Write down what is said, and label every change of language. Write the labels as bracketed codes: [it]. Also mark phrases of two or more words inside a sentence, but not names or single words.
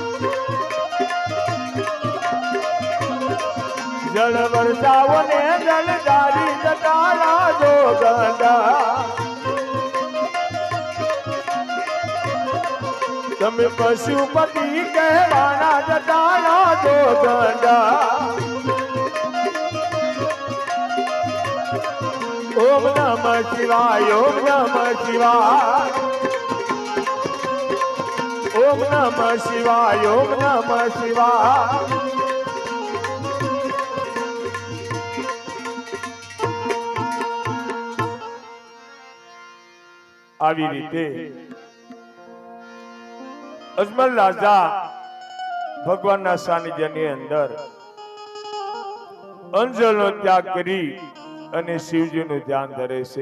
[gu] જલ વર્ષાઓ ને જલધારી જટાલા દો ગંગા. તમે પશુપતિ કહેવાના જટાલા દો ગંગા. [sa] ओम नमः शिवाय, ओम नमः शिवाय, ओम नमः शिवाय, ओम नमः शिवाय. [gu] આવી રીતે અજમલ રાજા ભગવાનના સાનિધ્યની અંદર અંજલનો ત્યાગ કરી અને શિવજીનું ધ્યાન ધરે છે.